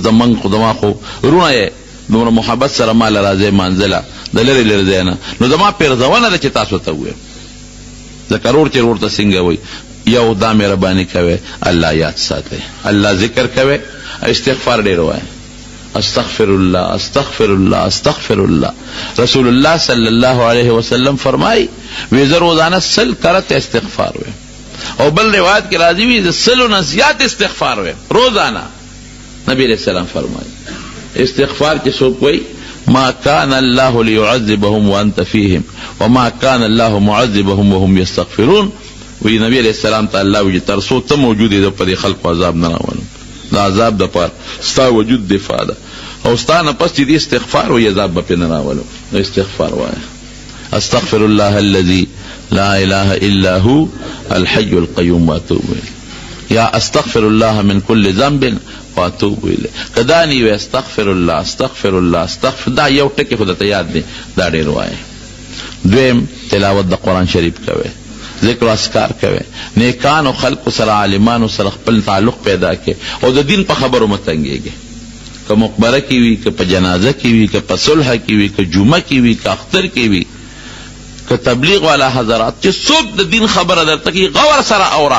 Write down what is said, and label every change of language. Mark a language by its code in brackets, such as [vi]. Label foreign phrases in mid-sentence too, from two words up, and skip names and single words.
[ps] زمونږ خو زما خو رونه یې دومره محبت سره ما له راځئ مانځله د لرې لرې ځای نه، نو زما پیرزونه ده چې تاسو ته ووایم ځکه رور چې رور ته څنګه وایي یو دا مهرباني کوي الله یاد ساتئ، الله ذکر کوي، استغفار ډېر وایي. [ar] استغفر الله استغفر الله استغفر الله. [ps] رسول الله [ar] صلی الله علیه وسلم [ps] فرمائی وی زه روزانه 100 کرت استغفار ویم، او بل روایت کې راځي وی زه 100 نه زیات استغفار ویم روزانه. نبی علیہ السلام فرمائی استغفار کې څوک وایي [ar] ما كان الله ليعذبهم وانت فيهم وما كان الله معذبهم وهم يستغفرون. [ps] وی نبی علیہ السلام ته الله وی تر څو ته موجود یې په دې خلکو عذاب نه راولم، دا عذاب د پاره ستا وجود دفاع ده او ستا نه پس چې دې استغفار وی عذاب به پې نه راولم. استغفار وایه. [ar] استغفر الله الذي لا اله الا هو الحي القيوم واتوب الیه، یا استغفر الله من كل ذنب واتوب الیه. [ps] کدانی وی [ar] استغفر الله استغفر الله استغفر، [ps] دا یو ټکی خو درته یاد دی، دا ډېر وایه. دویم تلاوت د قرآن شریف کوي، ذکر و اذکار کوي، نیکانو خلقو سره عالمانو سره خپل تعلق پیدا کوي او د دین په خبرو مه تنګېږي. که مقبره کې وي، که په جنازه کې وي، که په صلح کې وي، که جمعه کې وي، که اختر کې وي، که تبلیغ والا حضرات چې څوک د دین خبره درته کوي غور سره اوره.